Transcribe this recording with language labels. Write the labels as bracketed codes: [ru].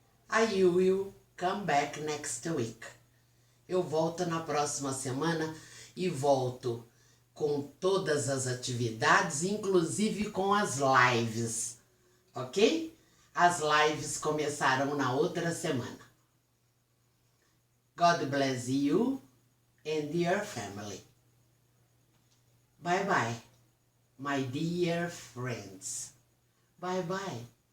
[en] I will come back next week. [pt] Eu volto na próxima semana e volto com todas as atividades, inclusive com as lives, ok? As lives começaram na outra semana. [en] God bless you and your family. Bye bye, my dear friends. Bye bye.